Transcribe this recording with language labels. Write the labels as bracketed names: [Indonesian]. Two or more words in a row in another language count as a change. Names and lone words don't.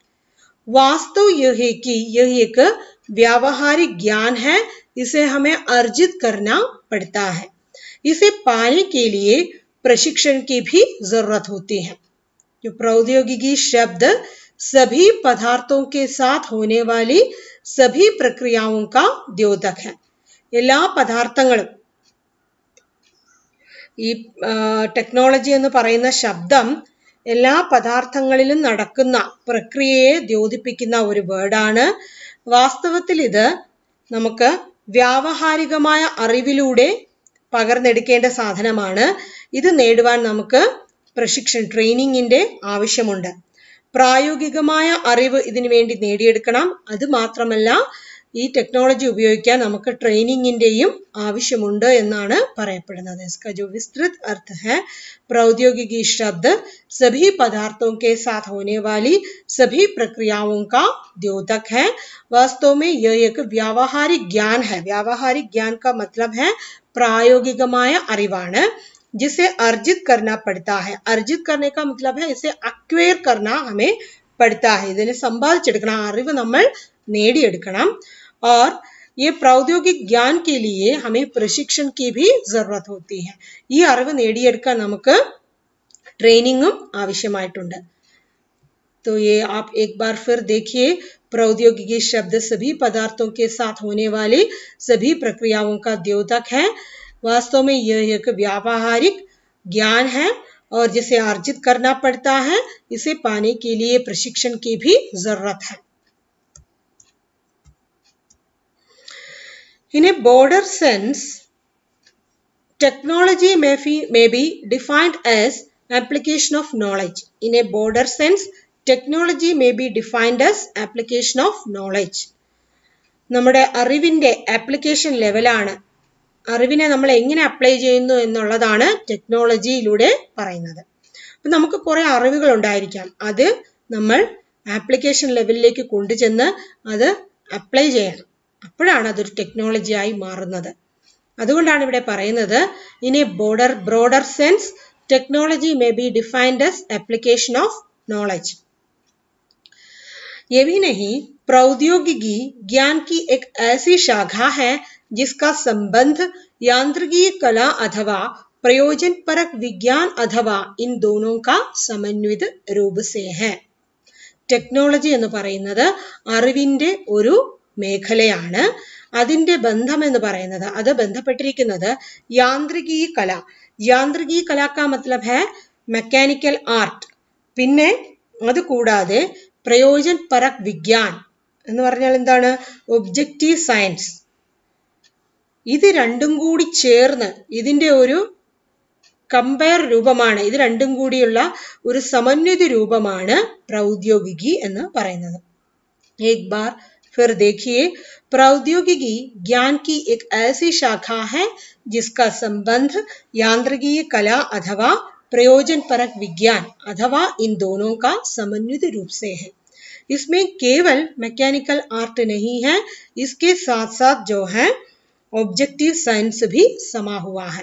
[Hindi] वास्तव यह है कि यह एक व्यावहारिक ज्ञान है, इसे हमें अर्जित करना पड़ता है। इसे पाने के लिए प्रशिक्षण की भी जरूरत होती है। जो प्रौद्योगिकी शब्द सभी पदार्थों के साथ होने वाली सभी प्रक्रियाओं का द्योतक है। [Malayalam] എല്ലാ പദാർത്ഥങ്ങളും ഈ ടെക്നോളജി എന്ന് പറയുന്ന ശബ്ദം എല്ലാ പദാർത്ഥങ്ങളിലും നടക്കുന്ന പ്രക്രിയയെ ദ്യോതിപ്പിക്കുന്ന ഒരു വേർഡാണ്. വാസ്തവത്തിൽ ഇത് നമുക്ക് വ്യാവഹാരികമായ അറിവിലൂടെ പകർന്നെടുക്കേണ്ട സാധനമാണ്. ഇത് നേടുവാൻ നമുക്ക് പ്രശിക്ഷൺ ട്രെയിനിങ്ങിന്റെ ആവശ്യമുണ്ട്. പ്രായോഗികമായ അറിവ് ഇതിനു വേണ്ടി നേടിയെടുക്കണം. അത് മാത്രമല്ല, ഈ ടെക്നോളജി ഉപയോഗിക്കാൻ നമുക്ക് ട്രെയിനിങ്ങിന്റെയും ആവശ്യമുണ്ട് എന്നാണ് പറയപ്പെടുന്നത്. [Hindi] इसका जो विस्तृत अर्थ है, प्रौद्योगिकी शब्द सभी पदार्थों के साथ होने वाली सभी प्रक्रियाओं का द्योतक है। वास्तव में यह एक व्यावहारिक ज्ञान है। व्यावहारिक ज्ञान का मतलब है [Malayalam] प्रायोगिकമായ അറിവാണ്, [Hindi] जिसे अर्जित करना पड़ता है। अर्जित करने का मतलब है इसे अक्वायर करना हमें पड़ता है. [Malayalam] ഇതിനെ സമ്പാദിച്ചെടുക്കണം, അറിവ് നമ്മൾ നേടിയെടുക്കണം. [Hindi] और ये प्रौद्योगिक ज्ञान के लिए हमें प्रशिक्षण की भी जरूरत होती है. [Malayalam] ഈ അറിവ് നേടിയെടുക്കാൻ നമുക്ക് ട്രെയിനിങ്ങും ആവശ്യമായിട്ടുണ്ട്. [Hindi] तो ये आप एक बार फिर देखिए, प्रौद्योगिकी शब्द सभी पदार्थों के साथ होने वाली सभी प्रक्रियाओं का द्योतक है. वास्तव में यह एक व्यावहारिक ज्ञान है और जिसे अर्जित करना पड़ता है. इसे पाने के लिए प्रशिक्षण की भी जरूरत है. [English] In a broader sense, technology may be defined as application of knowledge. In a broader sense, technology may be defined as application of knowledge. [Malayalam] നമ്മുടെ അറിവിന്റെ [English] application level. [Malayalam] അറിവിനെ നമ്മൾ എങ്ങനെ അപ്ലൈ ചെയ്യുന്നു എന്നുള്ളതാണ് ടെക്നോളജിയിലൂടെ പറയുന്നത്. അപ്പം നമുക്ക് കുറെ അറിവുകൾ ഉണ്ടായിരിക്കാം. അത് നമ്മൾ [English] application level [Malayalam] കൊണ്ടുചെന്ന് അത് അപ്ലൈ ചെയ്യണം. അപ്പോഴാണ് അതൊരു ടെക്നോളജിയായി മാറുന്നത്. അതുകൊണ്ടാണ് ഇവിടെ പറയുന്നത് [English] in a broader sense technology may be defined as application of knowledge. [Hindi] ये भी नहीं, प्रौद्योगिकी ज्ञान की एक ऐसी शाखा है जिसका संबंध यांत्रिकी कला अथवा प्रयोजन परक विज्ञान अथवा इन दोनों का समन्वित रूप से है. [Malayalam] ടെക്നോളജി എന്ന് പറയുന്നത് അറിവിന്റെ ഒരു മേഖലയാണ്. അതിന്റെ ബന്ധം എന്ന് പറയുന്നത് അത് ബന്ധപ്പെട്ടിരിക്കുന്നത് [Hindi] यांत्रिकी कला. यांत्रिकी कला का मतलब है [English] mechanical art. [Malayalam] പിന്നെ അത് കൂടാതെ [Hindi] प्रयोजन परक विज्ञान [Malayalam] എന്ന് പറഞ്ഞാൽ എന്താണ്? [English] objective science. [Malayalam] ഇത് രണ്ടും കൂടി ചേർന്ന് ഇതിന്റെ ഒരു കമ്പയർ രൂപമാണ്, ഇത് രണ്ടും കൂടിയുള്ള ഒരു സമന്വിത രൂപമാണ് പ്രൗദ്യോഗികി എന്ന് പറയുന്നത്. [Hindi] एक बार फिर देखिए, प्रौद्योगिकी ज्ञान की एक ऐसी शाखा है जिसका संबंध यांत्रिकी कला अथवा प्रयोजन परक विज्ञान अथवा इन दोनों का समन्वित रूप से है. इसमें केवल [English] mechanical art [Hindi] नहीं है, इसके साथ साथ जो है [English] objective science [Hindi] भी समा हुआ है.